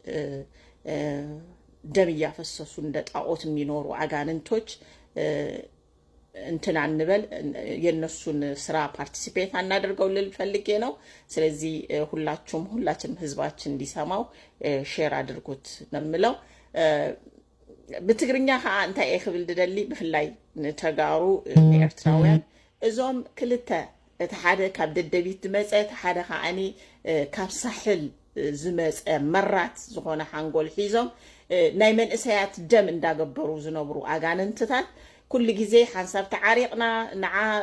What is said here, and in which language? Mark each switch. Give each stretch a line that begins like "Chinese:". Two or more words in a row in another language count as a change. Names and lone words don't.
Amharic: ደም እያፈሰሱ እንደ ጣዖት የሚኖሩ አጋንንቶች እንትን አንበል፣ የነሱን ስራ ፓርቲሲፔት አናደርገው ልል ፈልጌ ነው። ስለዚህ ሁላችንም ህዝባችን እንዲሰማው ሼር አድርጉት ነው የምለው።
Tigrinya: ብትግርኛ ከዓ እንታይ ክብል ድደሊ ብፍላይ ተጋሩ ኤርትራውያን እዞም ክልተ እቲ ሓደ ካብ ደደቢት ዝመፀ እቲ ሓደ ከዓኒ ካብ ሳሕል ዝመፀ መራት ዝኾነ ሓንጎል ሒዞም ናይ መንእሰያት ደም እንዳገበሩ ዝነብሩ አጋንንትታት ኩሉ ግዜ ሓንሳብ ተዓሪቕና ንዓ